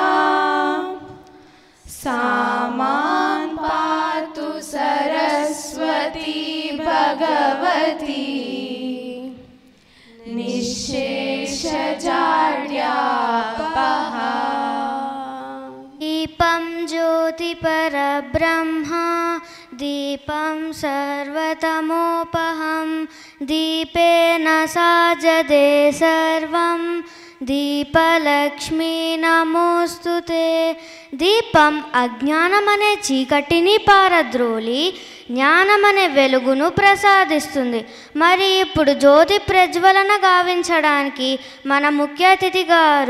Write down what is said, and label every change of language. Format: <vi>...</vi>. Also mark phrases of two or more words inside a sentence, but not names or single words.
<sa>सामान् पातु सरस्वती भगवती निःशेषजाड्यापहा. दीपं ज्योतिपरब्रह्मा दीपं सर्वतमोपहं दीपेन साजते सर्वं దీపలక్ష్మీ నమోస్తుతే.</sa> <te>దీపం అజ్ఞానమనే చీకటిని పారద్రోలి జ్ఞానమనే వెలుగును ప్రసాదిస్తుంది. మరి ఇప్పుడు జ్యోతి ప్రజ్వలన గావించడానికి మన ముఖ్య అతిథి గారు</te>